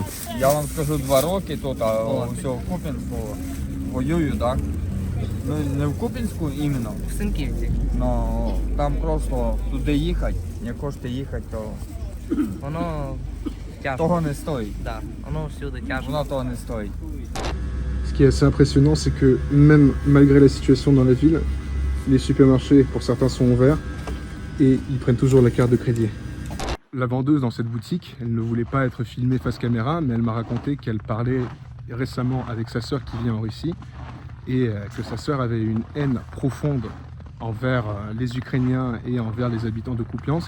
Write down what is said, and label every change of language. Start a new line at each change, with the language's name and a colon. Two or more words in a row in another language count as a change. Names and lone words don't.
Ukrainian: Я вам скажу 2 роки тут, а все в Куп'янську воюю, так? Ну не в Куп'янську іменно, В Синківці. але там просто туди їхати, не кошти їхати, то Воно тяжко. того не стоїть. Да, воно всюди тяжко. Воно того не стоїть.
French: Ce qui est assez impressionnant, c'est que même malgré la situation dans la ville, les supermarchés, pour certains, sont ouverts et ils prennent toujours la carte de crédit. La vendeuse dans cette boutique, elle ne voulait pas être filmée face caméra, mais elle m'a raconté qu'elle parlait récemment avec sa sœur qui vit en Russie et que sa sœur avait une haine profonde envers les Ukrainiens et envers les habitants de Kupiansk.